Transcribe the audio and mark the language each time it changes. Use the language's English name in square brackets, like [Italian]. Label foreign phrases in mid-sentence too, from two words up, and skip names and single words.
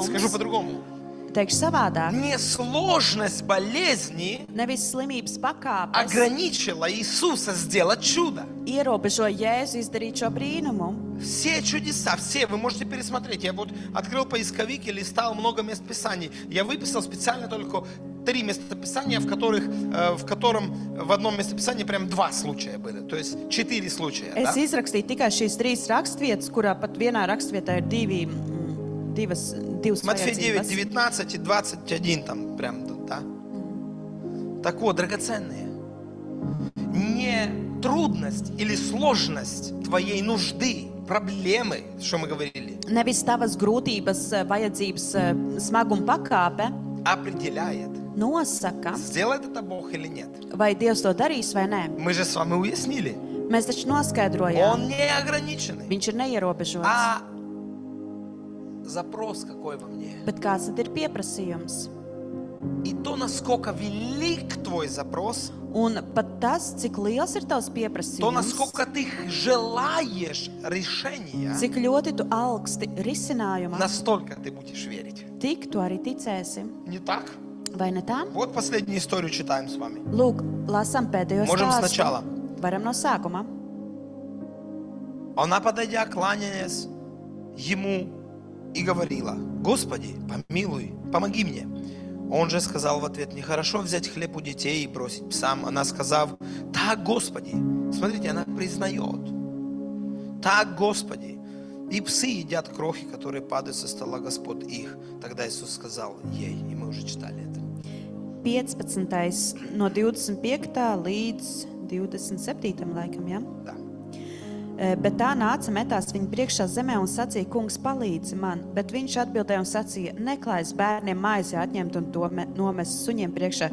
[Russian] скажу по-другому, [Latvian] teikšu savādāk, [Russian] не сложность болезни [Latvian] nevis slimības pakāpes [Russian] ограничила Иисуса сделать чудо. [Latvian] ierobežo Jēzu izdarīt šo brīnumu. [Russian] Все чудеса, все, вы можете пересмотреть. Я вот открыл поисковик и листал много мест Писаний. Я выписал специально только 3 местописания, в котором в одном местописании прям 2 случая были. То есть 4 случая. [Latvian] Es [Russian] Да? [Latvian] izrakstīju tikai šīs 3 rakstvietas, kurā pat vienā rakstvietā ir divas [Russian] Матфея 9, [Latvian] vajadzības. [Russian] 19 и 21 там прям, да? Так вот, драгоценные, не трудность или сложность твоей нужды, проблемы, что мы говорили, [Latvian] Nevis tavas grūtības, vajadzības smaguma pakāpe [Russian] определяет, [Latvian] nosaka, [Russian] сделает это Бог или нет. [Latvian] vai Dievs to darīs vai nē. [Russian] Мы же с вами уяснили. [Latvian] Mēs taču noskaidrojām, [Russian] Он не ограниченный. [Latvian] viņš ir neierobežots. [Russian] А запрос какой во мне? [Latvian] Bet kāds tad ir pieprasījums? [Russian] И то, насколько велик твой запрос, [Latvian] Un pat tas, cik liels ir tavs [Russian] то, [Latvian] pieprasījums, [Russian] насколько ты желаешь решения, [Latvian] cik ļoti tu augsti risinājumā, [Russian] настолько ты будешь верить. [Latvian] tik tu arī ticēsi. [Russian] Не так? [Latvian] Vai ne tā? [Russian] Вот последнюю историю читаем с вами. [Latvian] Lūk, lasām pēdējo [Russian] Можем [Latvian] stāstu. [Russian] сначала. [Latvian] Varam no sākuma. [Russian] Она, подойдя, кланяясь ему, и говорила: «Господи, помилуй, помоги мне». Он же сказал в ответ: «Нехорошо взять хлеб у детей и бросить псам». Она, сказав: «Так, Господи». Смотрите, она признает: «Так, Господи, и псы едят крохи, которые падают со стола господ их». Тогда Иисус сказал ей, и мы уже читали это: 15. [Latvian] no 25. līdz 27. laikam, ja? [Russian] Да. [Latvian] Bet tā nāca, metās viņa priekšā zemē un sacīja: Kungs, palīdzi man. Bet viņš atbildēja un sacīja: Neklājas bērniem maizi atņemt un to nomest suņiem priekšā.